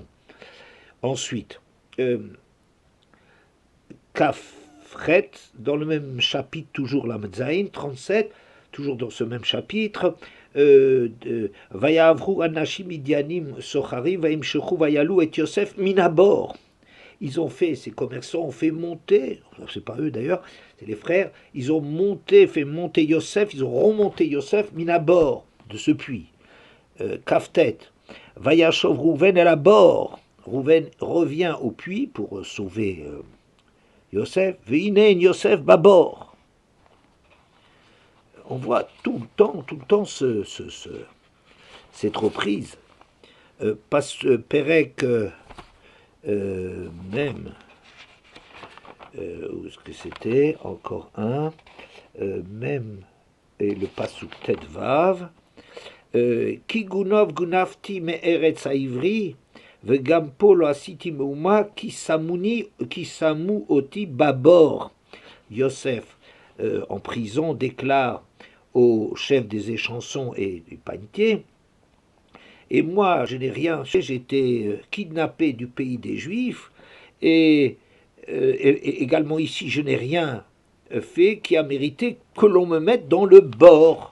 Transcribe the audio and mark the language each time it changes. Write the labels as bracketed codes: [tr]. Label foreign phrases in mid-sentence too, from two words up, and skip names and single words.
[fr] Ensuite, Kafret, dans le même chapitre, toujours la Medzaïn, 37, toujours dans ce même chapitre, [he] ויעברו אנשים מדינים סחרים וימשכו ויעלו את יוסף מהבור. [fr] Ils ont fait, ces commerçants ont fait monter, c'est pas eux d'ailleurs, c'est les frères, ils ont fait monter Yosef, ils ont remonté Yosef minabor, de ce puits. [he] Kaftet, וישב ראובן אל הבור. [fr] Rouven revient au puits pour sauver Yosef, [he] ואין יוסף בבור. [fr] On voit tout le temps cette reprise. Perek, même, où est-ce que c'était? Encore un, même, et le Pasuk [he] טית וו, כי גנב גנבתי מארץ העברים וגם פה לא עשיתי מאומה כי שמו אתי בבור. [fr] Yosef, en prison, déclare au chef des échansons et du panetier, et moi je n'ai rien fait, j'ai été kidnappé du pays des Juifs, et également ici je n'ai rien fait qui a mérité que l'on me mette dans le bord.